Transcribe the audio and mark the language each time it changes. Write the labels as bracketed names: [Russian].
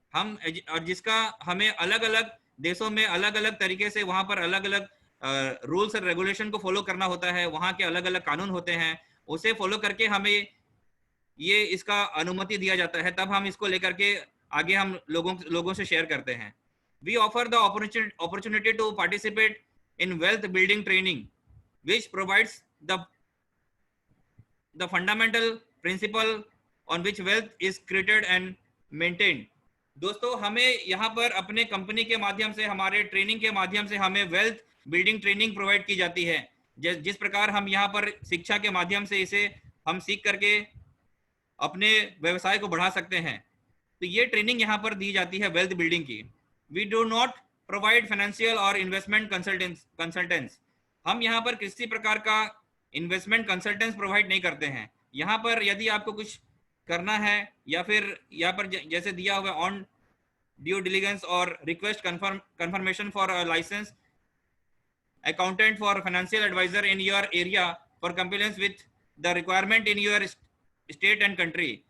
[Hindi] और जिसका हमें अलग अलग देशों में अलग अलग तरीके से वहाँ पर अलग अलग रूल्स और रेगुलेशन को फॉलो करना होता है, वहाँ के अलग अलग कानून होते हैं, उसे फॉलो करके हमें ये इसका अनुमति दिया जाता है, तब हम इसको लेकर के आगे हम लोगों से शेयर करते हैं। [English] We offer the opportunity to participate in wealth building training, which provides the fundamental principle on which wealth is created and maintained. [Hindi] दोस्तों हमें यहाँ पर अपने कंपनी के माध्यम से, हमारे ट्रेनिंग के माध्यम से हमें वेल्थ बिल्डिंग ट्रेनिंग प्रोवाइड की जाती है। जिस प्रकार हम यहाँ पर शिक्षा के माध्यम से इसे हम सीख करके अपने व्यवसाय को बढ़ा सकते हैं, तो ये ट्रेनिंग यहाँ पर दी जाती है वेल्थ बिल्डिंग की। [English] We do not provide financial [Hindi] और इन्वेस्टमेंट कंसल्टेंट्स। हम यहाँ पर किसी प्रकार का इन्वेस्टमेंट कंसल्टेंट्स प्रोवाइड नहीं करते हैं। यहाँ पर यदि आपको कुछ करना है या फिर यहाँ पर जैसे दिया हुआ [English] On due diligence और request confirmation for license accountant for financial adviser in your area for compliance with the requirement in your state and country.